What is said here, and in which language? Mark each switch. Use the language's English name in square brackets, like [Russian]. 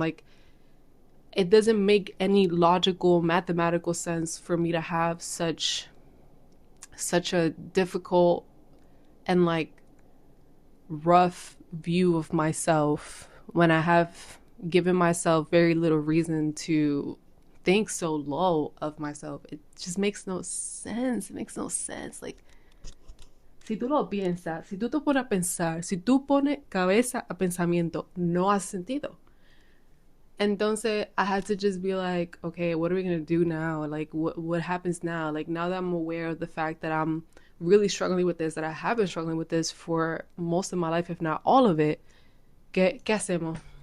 [English] Like it doesn't make any logical mathematical sense for me to have such a difficult and like rough view of myself when I have given myself very little reason to think so low of myself. It just makes no sense. It makes no sense. [Spanish] Like, si tú lo piensas, si tú te pones a pensar, si tú pones cabeza a pensamiento, no hace sentido. [English] Entonces, I had to just be like, okay, what are we gonna do now? Like, what happens now? Like, now that I'm aware of the fact that I'm really struggling with this, that I have been struggling with this for most of my life, if not all of it, [Spanish] ¿qué hacemos?